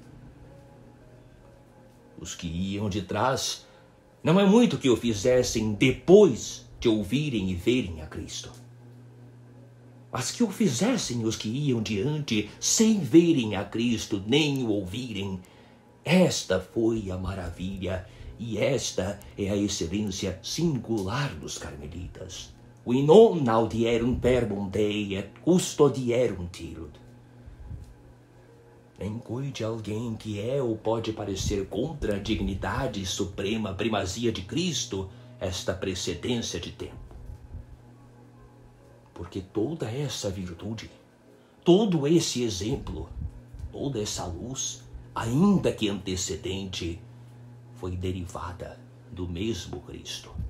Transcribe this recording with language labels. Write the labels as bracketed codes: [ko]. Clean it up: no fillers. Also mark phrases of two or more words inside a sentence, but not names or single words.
[pt] Os que iam de trás não é muito que o fizessem depois de ouvirem e verem a Cristo, mas que o fizessem os que iam diante sem verem a Cristo nem o ouvirem. Esta foi a maravilha e esta é a excelência singular dos carmelitas. [la] Qui non audierunt verbum Dei et custodierunt illud. [pt] Nem cuide alguém que é ou pode parecer contra a dignidade e suprema primazia de Cristo esta precedência de tempo. Porque toda essa virtude, todo esse exemplo, toda essa luz, ainda que antecedente, foi derivada do mesmo Cristo.